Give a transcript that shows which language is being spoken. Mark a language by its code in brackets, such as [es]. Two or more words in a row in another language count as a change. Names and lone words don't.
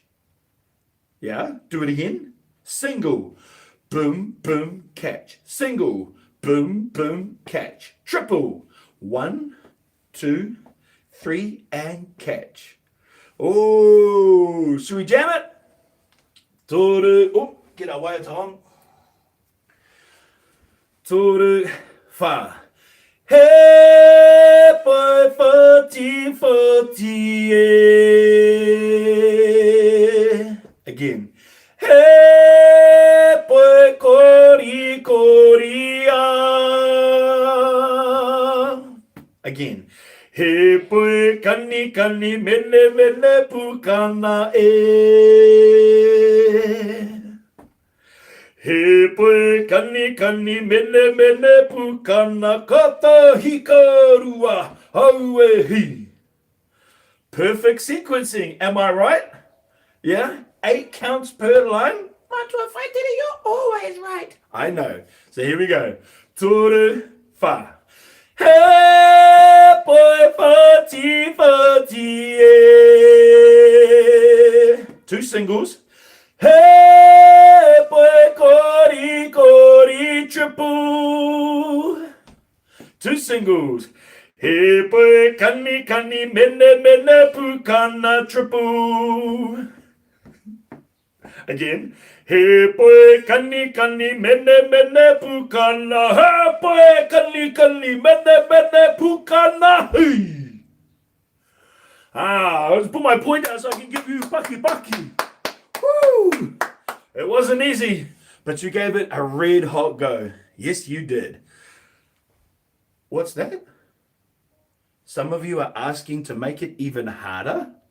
[en] Yeah, do it again. Single, boom, boom, catch. Single, boom, boom, catch. Triple, 1, 2, 3, and catch. Oh, should we jam it? Toru, oh, get our wire on. [mi] Toru, fa. [en] Hey, boy, 40, 40, yeah. Again. Hey, boy, [mi] kori, kori, [en] ah. [mi] Again. He poi kani kani mene mene pukana e. He poi kani kani mene mene pukana kata hikaru wa haue hi. [en] Perfect sequencing, am I right? Yeah? 8 counts per line? But if I did it, you're always right. I know. So here we go. [mi] Toru fa. [en] Hey, boy, 40, 40, yeah. 2 singles. Hey, boy, [mi] kori, kori, [en] triple. 2 singles. Hey, boy, [mi] kani, kani, mene, mene, pukana, [en] triple. Again. [mi] He poi kani kani mene mene pukana. He poi kani kani mene mene pukana. [en] Hey. Let's put my point down so I can give you bucky bucky. Woo! It wasn't easy, but you gave it a red hot go. Yes, you did. What's that? Some of you are asking to make it even harder?